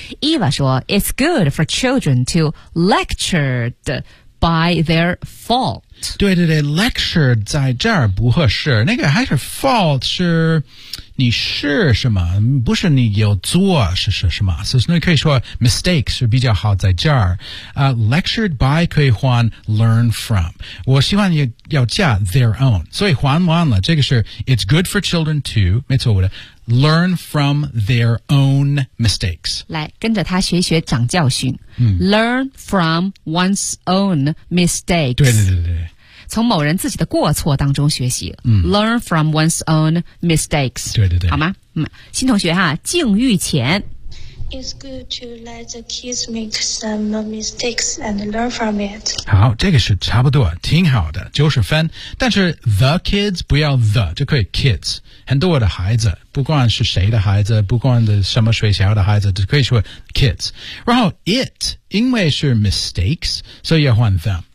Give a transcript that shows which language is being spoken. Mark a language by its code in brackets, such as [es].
[en] Eva 说 It's good for children to lectured by their fault. [zh] 对对对 lectured 在这儿不合适。那个还是 fault 是你是什么，不是你有做是什么。所以你可以说 mistake 是比较好在这儿。Lectured by 可以换 learn from。我希望你要加 their own。所以换完了，这个是 [en] it's good for children to, [zh] 没错我的。 [en] Learn from their own mistakes. [zh] 来跟着他学学长教训。 [en] Learn from one's own mistakes. [zh] 对。从某人自己的过错当中学习。 [en] Learn from one's own mistakes. [zh] 对。好吗？新同学哈，境遇前。 [en] It's good to let the kids make some mistakes and learn from it. [zh] 好，这个是差不多，挺好的，90分。但是 the kids 不要 the 就可以 kids。很多的孩子，不管是谁的孩子，不管是什么学校的孩子，都可以说 kids。然后 it 因为是 mistakes， 所以要换 them。